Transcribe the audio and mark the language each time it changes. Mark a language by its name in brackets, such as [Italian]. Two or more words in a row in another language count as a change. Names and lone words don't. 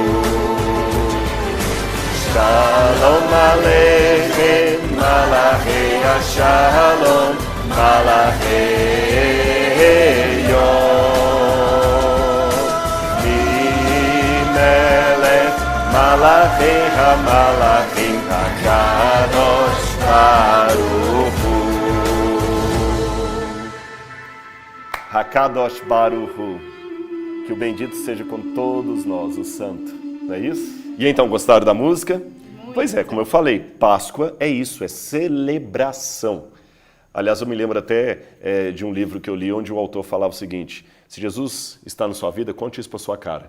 [Hebrew] שלום עליכם, מלאכי השלום, מלאכי עליון, ממלך, מלאכי המלכים, הקדוש ברוך הוא. הקדוש ברוך הוא. [Portuguese] Que o bendito seja com todos nós, o Santo. Não é isso? E então, gostaram da música? Pois é, como eu falei, Páscoa é isso, é celebração. Aliás, eu me lembro até de um livro que eu li onde o autor falava o seguinte: se Jesus está na sua vida, conte isso para sua cara.